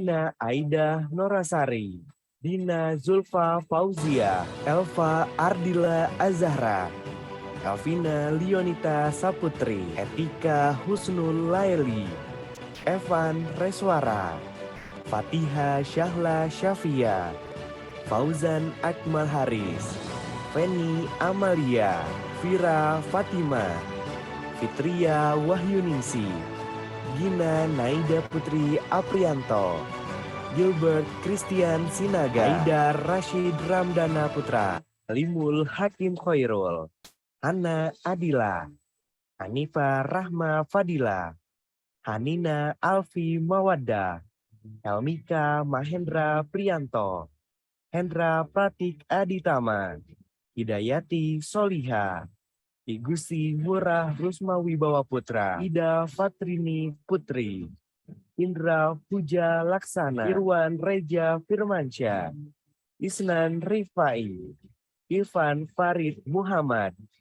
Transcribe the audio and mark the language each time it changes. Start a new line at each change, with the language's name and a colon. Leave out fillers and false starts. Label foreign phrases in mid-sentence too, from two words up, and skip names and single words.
Indonesian: Dina Aida Norasari, Dina Zulfa Fauzia, Elva Ardila Azahra, Elvina Leonita Saputri, Etika Husnul Laili, Evan Reswara, Fatiha Syahla Syafia, Fauzan Akmal Haris, Feni Amalia, Vira Fatima, Fitria Wahyuningsi, Gina Naida Putri Aprianto, Gilbert Christian Sinaga, Aida Rashid Ramdana Putra, Limul Hakim Khairul, Hana Adila, Hanifa Rahma Fadila, Hanina Alfi Mawadda, Helmika Mahendra Prianto, Hendra Pratik Aditama, Hidayati Soliha, Igusti Murah Rusma Wibawa Putra, Ida Fatrini Putri, Indra Puja Laksana, Irwan Reja Firmansyah, Isnan Rifai, Irfan Farid Muhammad,